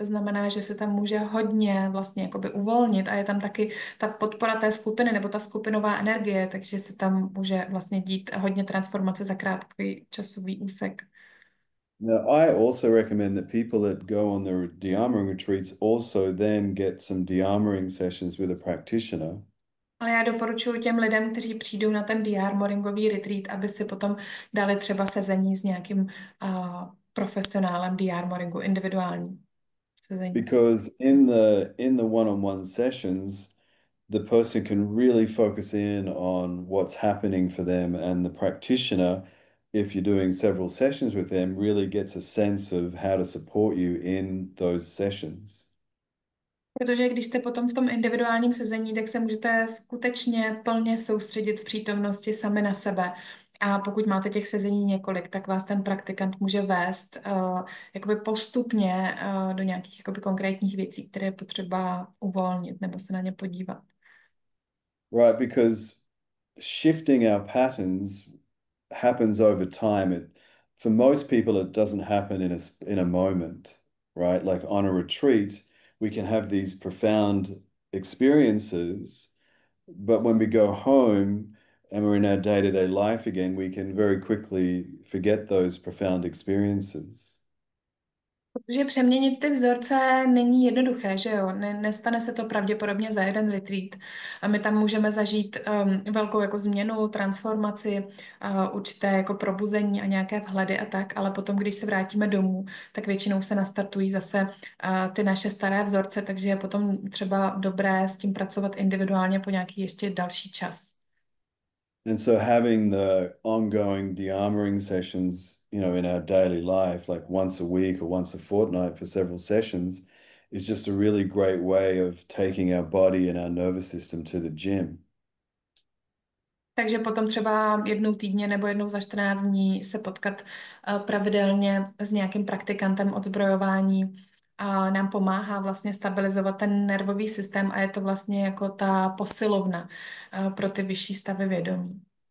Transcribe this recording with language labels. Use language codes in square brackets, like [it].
[cs] To znamená, že se tam může hodně vlastně jakoby uvolnit a je tam taky ta podpora té skupiny nebo ta skupinová energie, takže se tam může vlastně dít hodně transformace za krátký časový úsek. [en] Now, I also recommend that people that go on the de-armoring retreats also then get some de-armoring sessions with a practitioner. [cs] Ale já doporučuji těm lidem, kteří přijdou na ten de-armoringový retreat, aby si potom dali třeba sezení s nějakým profesionálem de-armoringu, individuální sezení. [en] Because in the one-on-one sessions, the person can really focus in on what's happening for them, and the practitioner, if you're doing several sessions with them, really gets a sense of how to support you in those sessions. [cs] Protože když jste potom v tom individuálním sezení, tak se můžete skutečně plně soustředit v přítomnosti sami na sebe. A pokud máte těch sezení několik, tak vás ten praktikant může vést jakoby postupně do nějakých jakoby konkrétních věcí, které je potřeba uvolnit nebo se na ně podívat. [en] Right, because shifting our patterns happens over time. For most people, it doesn't happen in a moment, right? Like on a retreat, we can have these profound experiences, but when we go home and we're in our day-to-day life again, we can very quickly forget those profound experiences. [cs] Protože přeměnit ty vzorce není jednoduché, že jo? Nestane se to pravděpodobně za jeden retreat. A my tam můžeme zažít velkou jako změnu, transformaci, určité jako probuzení a nějaké vhledy a tak, ale potom, když se vrátíme domů, tak většinou se nastartují zase ty naše staré vzorce, takže je potom třeba dobré s tím pracovat individuálně po nějaký ještě další čas. [en] And so having the ongoing de-armoring sessions, in our daily life, like once a week or once a fortnight for several sessions, is just a really great way of taking our body and our nervous system to the gym. [cs] Takže potom třeba jednou týdně nebo jednou za 14 dní se potkat pravidelně s nějakým praktikantem odzbrojování a nám pomáhá vlastně stabilizovat ten nervový systém a je to vlastně jako ta posilovna pro ty vyšší stavy vědomí.